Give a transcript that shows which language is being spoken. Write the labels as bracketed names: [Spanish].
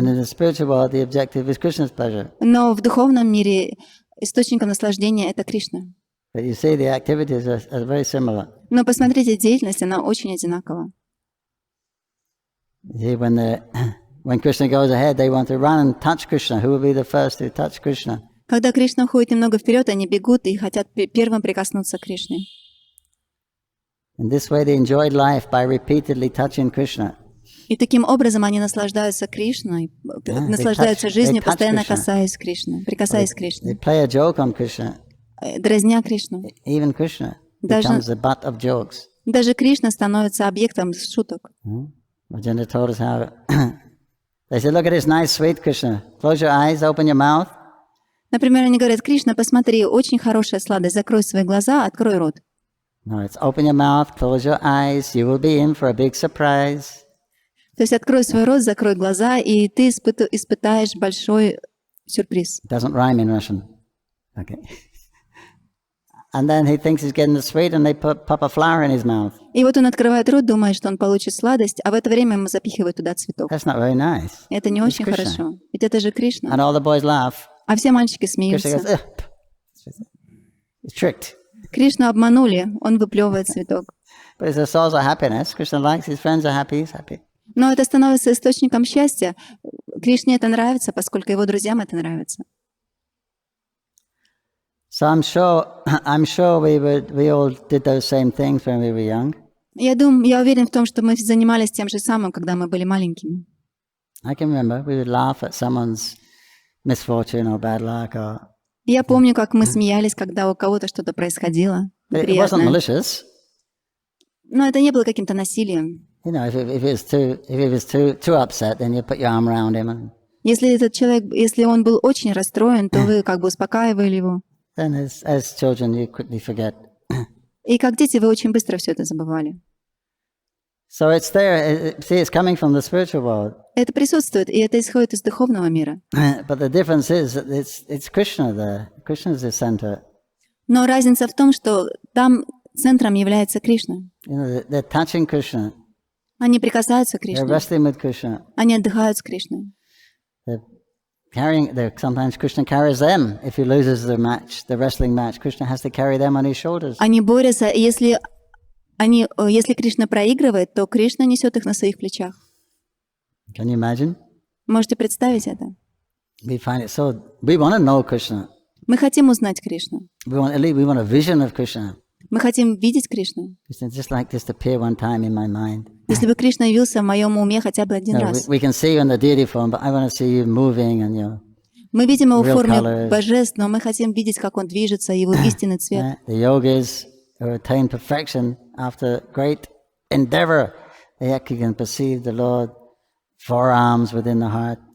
[English] in the spiritual world, the objective is Krishna's pleasure. [Russian] Но в духовном мире источником наслаждения — это Кришна. [English] But you see, the activities are very similar. [Russian] Но посмотрите, деятельность, она очень одинакова. [English] You see, when Krishna goes ahead, they want to run and touch Krishna. Who will be the first to touch Krishna? [Russian] Когда Кришна уходит немного вперед, они бегут и хотят первым прикоснуться к Кришне. [English] In this way, they enjoyed life by repeatedly touching Krishna. [Russian] И таким образом они наслаждаются Кришной, наслаждаются жизнью, постоянно касаясь Кришны, прикасаясь к [English] They [Russian] Кришне, [English] play a joke on Krishna. [Russian] дразня Кришну. [English] Even Krishna [Russian] Даже- [English] becomes the butt of jokes. [Russian] Даже Кришна становится объектом шуток. [English] Vajendra told us how they said, "Look at this nice, sweet Krishna. Close your eyes, open your mouth." [Russian] Например, они говорят: Кришна, посмотри, очень хорошая сладость, закрой свои глаза, открой рот. [English] No, it's open your mouth, close your eyes. You will be in for a big surprise. [Russian] То есть открой свой рот, закрой глаза, и ты испытаешь большой сюрприз. [English] It doesn't rhyme in Russian. Okay. And then he thinks he's getting the sweet, and they pop a flower in his mouth. [Russian] И вот он открывает рот, думает, что он получит сладость, а в это время ему запихивают туда цветок. [English] That's not very nice. [Russian] Это не очень [English] Krishna. [Russian] хорошо. Ведь это же Кришна. [English] And all the boys laugh. [Russian] А все мальчики [English] Krishna [Russian] смеются. [English] goes, "Ugh." He's tricked. [Russian] Кришну обманули, он выплевывает цветок. [English] But it's a source of happiness. Krishna likes his friends are happy. He's happy. [Russian] Но это становится источником счастья. Кришне это нравится, поскольку его друзьям это нравится. [English] So I'm sure we all did those same things when we were young. [Russian] Я уверен в том, что мы занимались тем же самым, когда мы были маленькими. [English] I can remember we would laugh at someone's misfortune or bad luck, or [Russian] Я помню, как мы смеялись, когда у кого-то что-то происходило [English] it wasn't [Russian] неприятное. [English] malicious. [Russian] Но это не было каким-то насилием. [English] You know, if he was too upset, then you put your arm around him, and [Russian] Если этот человек, если он был очень расстроен, то вы как бы успокаивали его. [English] then as children you quickly forget. [Russian] И как дети вы очень быстро все это забывали. [English] So it's there. See, it's coming from the spiritual world. [Russian] Это присутствует, и это исходит из духовного мира. [English] But the difference is that it's Krishna there. Krishna's the center. [Russian] Но разница в том, что там центром является Кришна. [English] You know, they're touching Krishna. [Russian] Они прикасаются к [English] They're [Russian] Кришне. [English] wrestling with Krishna. [Russian] Они отдыхают с Кришной. [English] Sometimes Krishna carries them. If he loses the wrestling match, Krishna has to carry them on his shoulders. [Russian] Они борются, и если Кришна проигрывает, то Кришна несет их на своих плечах. [English] Can you imagine? [Russian] Можете представить это? [English] We find it so. We want to know Krishna. [Russian] Мы хотим узнать Кришну. [English] We want a vision of Krishna. [Russian] Мы хотим видеть Кришну. [English] Krishna just like this appear one time in my mind. [Russian] Если бы Кришна явился в моем уме хотя бы один [English] No, [Russian] раз. [English] we can see you in the deity form, but I want to see you moving and your [Russian] Мы видим его в [English] real [Russian] форме [English] colors. [Russian] божеств, но мы хотим видеть, как он движется, его истинный цвет. [English] the yogis who attain perfection after great endeavor. They actually can perceive the Lord forearms within the heart.